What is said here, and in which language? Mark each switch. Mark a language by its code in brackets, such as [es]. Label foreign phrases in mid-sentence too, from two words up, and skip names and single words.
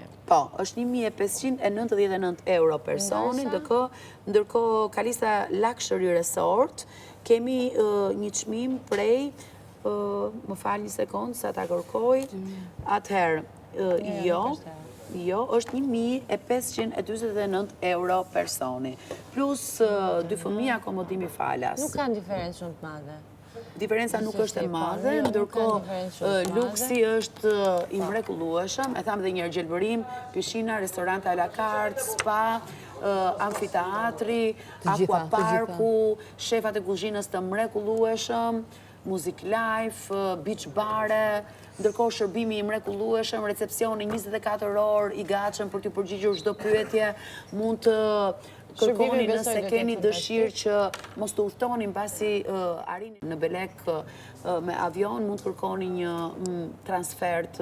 [sq] Po, është 1599 euro personi, ndërkohë Kalista Luxury Resort kemi një çmim prej, më fal një sekond sa ta kërkoj, atëherë, jo, është 1549 euro personi, plus 2 fëmijë akomodimi falas. Nuk kanë diferencë shumë të madhe. Diferenca nuk është e madhe, ndërkohë luksi është i mrekullueshëm, e tham dhe një gjelbërim, pishina, restorant [fr] a la carte, spa, [sq] amfiteatri, Aqua Parku, shefat e kuzhinës të mrekullueshëm, [en] music live, beach bare, [sq] ndërkohë shërbimi i mrekullueshëm, recepcioni 24 orë i gatshëm për t'ju përgjigjur çdo pyetje, mund të kërkoni nëse keni dëshirë që mos të udhtoni mbasi arrini në Belek me avion, mund të kërkoni një transfert.